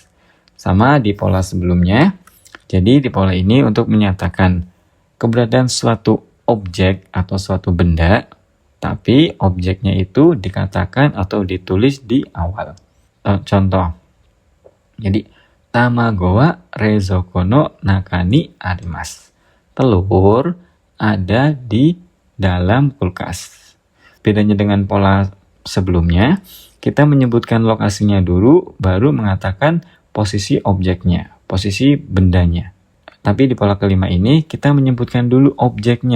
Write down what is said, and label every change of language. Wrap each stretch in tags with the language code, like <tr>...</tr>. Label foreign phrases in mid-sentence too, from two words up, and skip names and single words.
<id>Sama di pola sebelumnya. Jadi di pola ini untuk menyatakan keberadaan suatu objek atau suatu benda, tapi objeknya itu dikatakan atau ditulis di awal. Contoh. Jadi,</id> <ja>卵は冷蔵庫の中にあります.</ja> <id>Telur ada di dalam kulkas. Bedanya dengan pola sebelumnya, kita menyebutkan lokasinya dulu, baru mengatakan posisi objeknya, posisi bendanya. Tapi di pola kelima ini, kita menyebutkan dulu objeknya.</id>